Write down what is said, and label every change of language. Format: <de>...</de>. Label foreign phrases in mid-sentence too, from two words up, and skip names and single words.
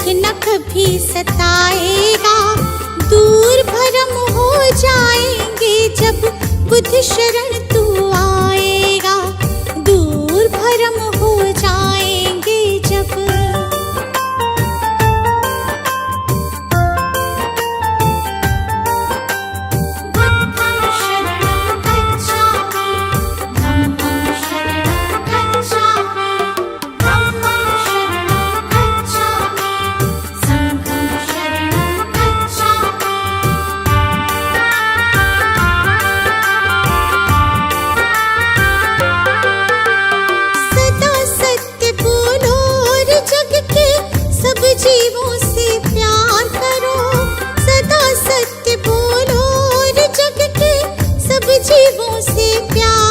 <hi>न कभी सताएगा। दूर भरम हो जाएंगे जब बुद्ध शरण तू आएगा। दूर भरम हो जाएंगे जब।</hi> <pi>बुद्धं शरणं गच्छामि धम्मं शरणं गच्छामि धम्मं शरणं गच्छामि संघं शरणं गच्छामि।</pi> <hi>सदा सत्य बोलो और जग के सब जीवों से प्यार करो। सदा सत्य बोलो और जग के सब जीवों से प्यार</hi>